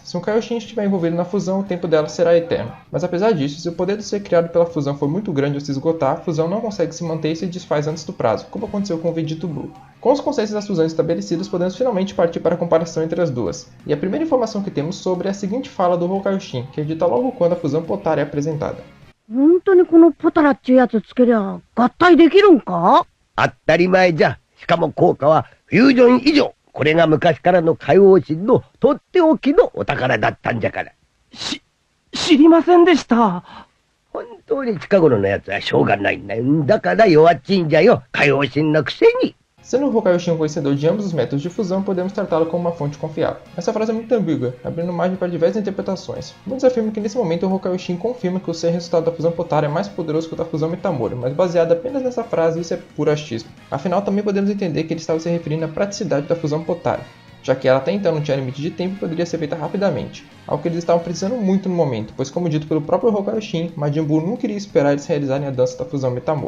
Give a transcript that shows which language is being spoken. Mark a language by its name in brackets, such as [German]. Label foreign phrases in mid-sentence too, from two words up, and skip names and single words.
[Portuguese] Se um Kaioshin estiver envolvido na fusão, o tempo dela será eterno. Mas apesar disso, se o poder do ser criado pela fusão for muito grande ou se esgotar, a fusão não consegue se manter e se desfaz antes do prazo, como aconteceu com o Vegeta Blue. Com os conceitos das fusões estabelecidos, podemos finalmente partir para a comparação entre as duas. E a primeira informação que temos sobre é a seguinte fala do Hokaioshin, que é dita logo quando a fusão Potara é apresentada. [Japanese] 本当にこのポタラっちゅうやつつけりゃ合体できるんか？当たり前じゃ。しかも効果はフュージョン以上。これが昔からの海王神のとっておきのお宝だったんじゃから。知りませんでした。本当に近頃のやつはしょうがないんだよ。だから弱っちいんじゃよ。海王神のくせに。 [Portuguese] Sendo o Hokaioshin um conhecedor de ambos os métodos de fusão, podemos tratá-lo como uma fonte confiável. Essa frase é muito ambígua, abrindo margem para diversas interpretações. Muitos afirmam que nesse momento o Hokaioshin confirma que o ser resultado da fusão Potara é mais poderoso que o da fusão Metamoro, mas baseado apenas nessa frase isso é puro achismo. Afinal, também podemos entender que ele estava se referindo à praticidade da fusão Potara, já que ela até então não tinha limite de tempo e poderia ser feita rapidamente, algo que eles estavam precisando muito no momento, pois como dito pelo próprio Hokaioshin, Majin Buu não queria esperar eles realizarem a dança da fusão Metamoro.